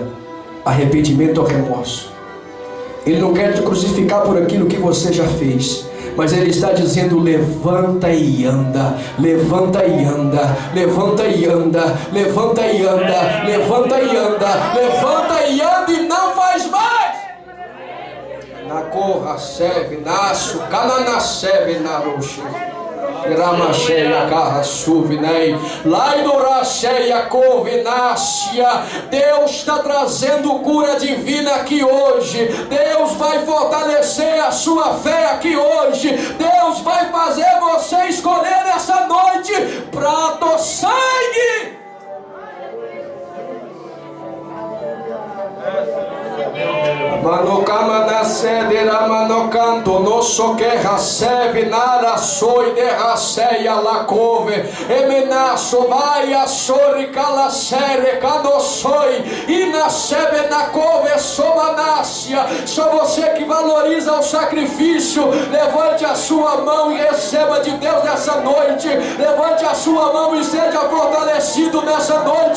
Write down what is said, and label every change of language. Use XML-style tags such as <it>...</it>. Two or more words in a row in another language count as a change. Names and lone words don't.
<pt>Arrependimento ou remorso? Ele não quer te crucificar por aquilo que você já fez, mas ele está dizendo: levanta e anda, levanta e anda, levanta e anda, levanta e anda, levanta e anda, levanta e anda e não faz mais. Na corra serve, naço, canana serve, na roxa. Ramacheia carra suvinei, Laidoracheia covinácia. Deus está trazendo cura divina aqui hoje. Deus vai fortalecer a sua fé aqui hoje. Deus vai fazer você escolher nessa noite prata ou sangue. Manocama na sede, manocanto, no soque recebe, nada soi de raceia la cove, emenaço vai a sori calacere, cadoçoi, e nascebe na cove, somanácia. Só você que valoriza o sacrifício, levante a sua mão e receba de Deus nessa noite. Levante a sua mão e seja fortalecido nessa noite.</pt>